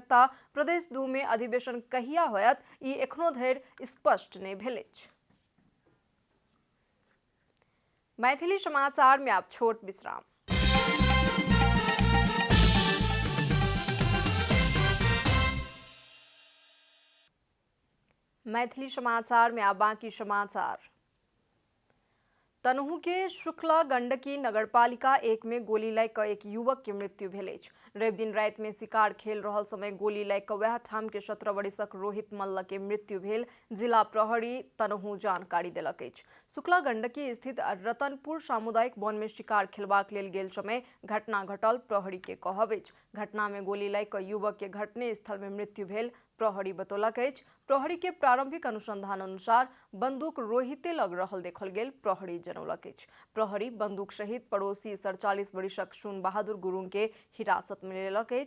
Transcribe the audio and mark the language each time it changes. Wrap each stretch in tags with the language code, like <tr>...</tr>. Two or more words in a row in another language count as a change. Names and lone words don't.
<mai>ता प्रदेश 2 में अधिवेशन कहिया होयत ई एखनो धरि स्पष्ट नहि भेल अछि। मैथिली समाचार में आप छोट विश्राम। मैथिली समाचार में आप बाकी समाचार। तनहु के शुक्ला गण्डकी नगरपालिका 1 में गोली लागि क एक युवक के मृत्यु भेल अछि। रवि दिन राति में शिकार खेल रहल समय गोली लागि क वएह ठाम के 17 वर्षक रोहित मल्ल के मृत्यु भेल जिला प्रहरी तनहु जानकारी देलक अछि। शुक्ला गण्डकी स्थित रतनपुर सामुदायिक वन में शिकार खेलबाक लेल गेल समय घटना घटल प्रहरी के कहब अछि। घटना में गोली लागि क युवक के घटने स्थल में मृत्यु भेल प्रहरी बतौलक अछि। प्रहरी के प्रारंभिक अनुसंधान अनुसार बंदूक रोहिते लग रहल देखल गेल प्रहरी जनौलक अछि। प्रहरी बंदूक सहित पड़ोसी 47 वर्षक सुन बहादुर गुरुङ के हिरासत में लेलक अछि।</mai>